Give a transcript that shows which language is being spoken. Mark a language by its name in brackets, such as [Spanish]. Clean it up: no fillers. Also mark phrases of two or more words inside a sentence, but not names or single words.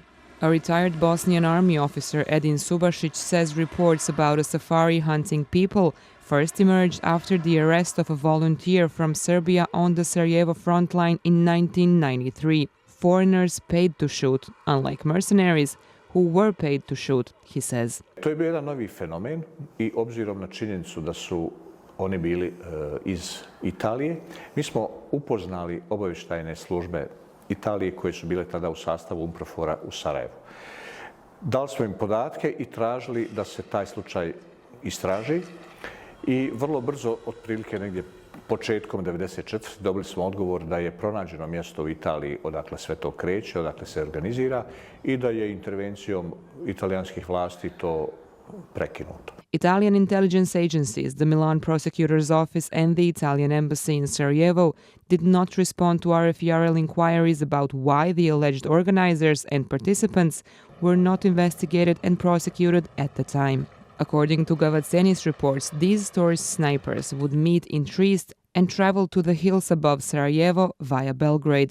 [English] A retired Bosnian army officer, Edin Subašić, says reports about a safari hunting people first emerged after the arrest of a volunteer from Serbia on the Sarajevo front line in 1993. Foreigners paid to shoot, unlike mercenaries, who were paid to shoot, he says. [Bosnian] To je bio jedan novi fenomen i obzirom na činjenicu da su oni bili iz Italije, mi smo upoznali obavještajne službe Italije koje su bile tada u sastavu UNPROFOR-a u Sarajevu. Dali smo im podatke i tražili da se taj slučaj istraži i vrlo brzo, otprilike negdje početkom 1994. dobili smo odgovor da je pronađeno mjesto u Italiji odakle sve to kreće, odakle se organizira i da je intervencijom italijanskih vlasti to prekinuto. [English] Italian intelligence agencies, the Milan prosecutor's office and the Italian embassy in Sarajevo did not respond to RFERL inquiries about why the alleged organizers and participants were not investigated and prosecuted at the time. According to Gavazzeni's reports, these tourist snipers would meet in Trieste and travel to the hills above Sarajevo via Belgrade.